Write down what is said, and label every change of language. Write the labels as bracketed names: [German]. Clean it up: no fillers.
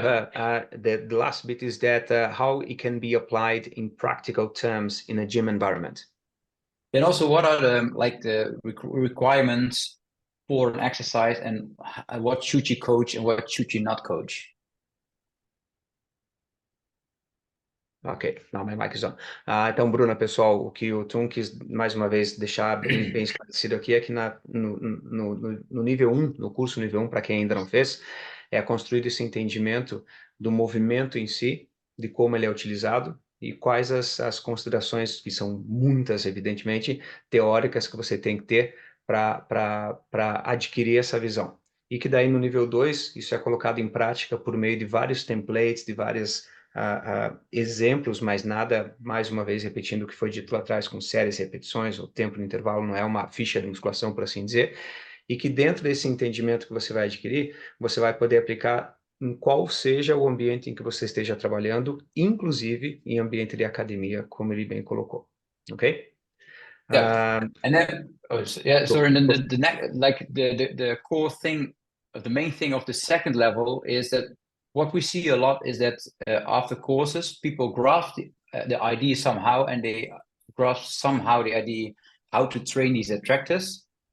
[English] her, the last bit is that how it can be applied in practical terms in a gym environment. And also, what are the requirements for an exercise, and what should you coach and what should you not coach? Ok, now my mic is on. [Portuguese] Então, Bruna, pessoal, o que o Teun quis mais uma vez deixar bem esclarecido aqui é que no nível 1, no curso nível 1, para quem ainda não fez, é construído esse entendimento do movimento em si, de como ele é utilizado e quais as considerações, que são muitas, evidentemente, teóricas que você tem que ter para adquirir essa visão. E que daí no nível 2, isso é colocado em prática por meio de vários templates, de várias exemplos, mas nada, mais uma vez, repetindo o que foi dito lá atrás, com séries e repetições, o tempo no intervalo não é uma ficha de musculação, por assim dizer, e que dentro desse entendimento que você vai adquirir, você vai poder aplicar em qual seja o ambiente em que você esteja trabalhando, inclusive em ambiente de academia, como ele bem colocou. [English] Ok? Yeah. And then, sorry, and then the next, like the core thing, the main thing of the second level is that what we see a lot is that after courses, people grasp the idea somehow, and they grasp somehow the idea how to train these attractors.